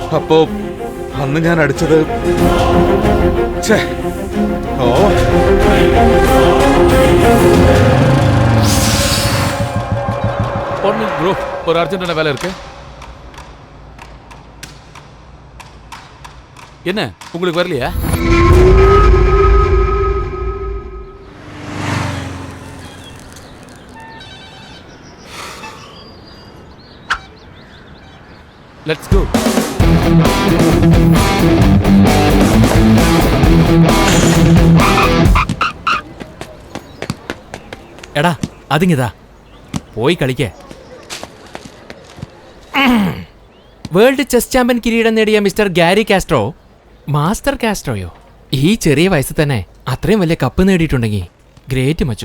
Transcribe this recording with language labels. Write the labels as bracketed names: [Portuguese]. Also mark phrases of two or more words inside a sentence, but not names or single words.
[Malayalam] അപ്പോ അന്ന് ഞാൻ അടിച്ചത് ഛേ, ഓ [Tamil] ப்ரோ ஒரு அர்ஜென்டான வேலை இருக்கு. என்ன உங்களுக்கு வரலையா? [English] Let's go. [Malayalam] എടാ അതിങ്ങിതാ പോയി കളിക്കേ. [English] world chess champion [Malayalam] കിരീടം നേടിയ മിസ്റ്റർ ഗാരി കാസ്ട്രോ, മാസ്റ്റർ കാസ്ട്രോയോ, ഈ ചെറിയ വയസ്സിൽ തന്നെ അത്രയും വലിയ കപ്പ് നേടിയിട്ടുണ്ടെങ്കിൽ ഗ്രേറ്റ് മച്ചു.